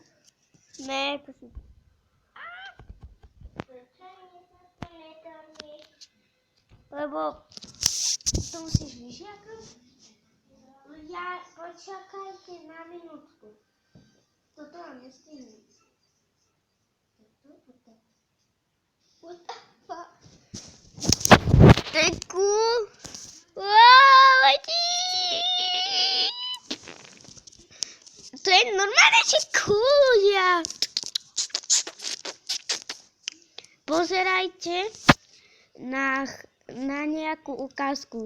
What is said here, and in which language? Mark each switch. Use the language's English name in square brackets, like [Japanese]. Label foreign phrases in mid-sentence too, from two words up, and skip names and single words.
[Slovak] Ne, to si... Lebo to musíš vyžiakať. Ja počakajte na minútku. Toto vám nestihnem. [English] What the fuck? [Slovak] To je cool. Wow, letí. To je normálne, že cool, ja. Pozerajte na nejakú ukázku.